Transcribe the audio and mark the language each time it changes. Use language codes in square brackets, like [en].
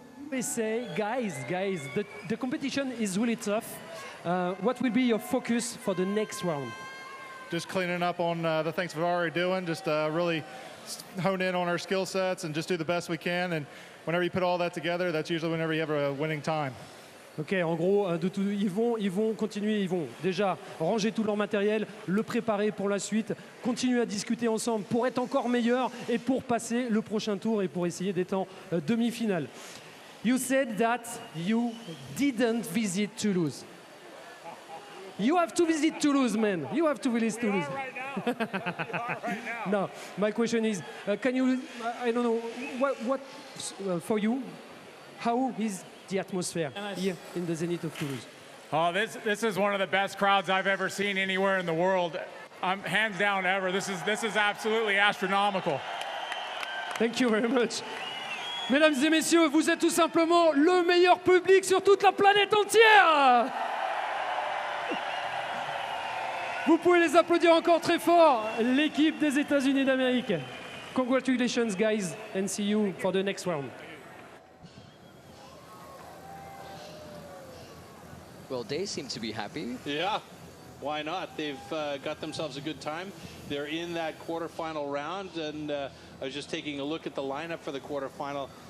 [en] We say, guys, the competition is really tough. What will be your focus for the next round? Just cleaning up on the things we're already doing, just really hone in on our skill sets and just do the best we can. And whenever you put all that together, that's usually whenever you have a winning time. [fr] Ok, en gros, ils vont continuer, ils vont déjà ranger tout leur matériel, le préparer pour la suite, continuer à discuter ensemble pour être encore meilleurs et pour passer le prochain tour et pour essayer d'être en demi-finale. [en] You said that you didn't visit Toulouse. You have to visit Toulouse, man. You have to visit Toulouse. No, my question is, can you, I don't know, what for you, how is the atmosphere here in the Zenith of Toulouse? Oh, this is one of the best crowds I've ever seen anywhere in the world. Hands down ever. This is absolutely astronomical. Thank you very much. [fr] Mesdames et messieurs, vous êtes tout simplement le meilleur public sur toute la planète entière. Vous pouvez les applaudir encore très fort, l'équipe des États-Unis d'Amérique. [en] Congratulations, guys, and see you for the next round. Well, they seem to be happy. Yeah. Why not? They've got themselves a good time. They're in that quarterfinal round, and I was just taking a look at the lineup for the quarterfinal.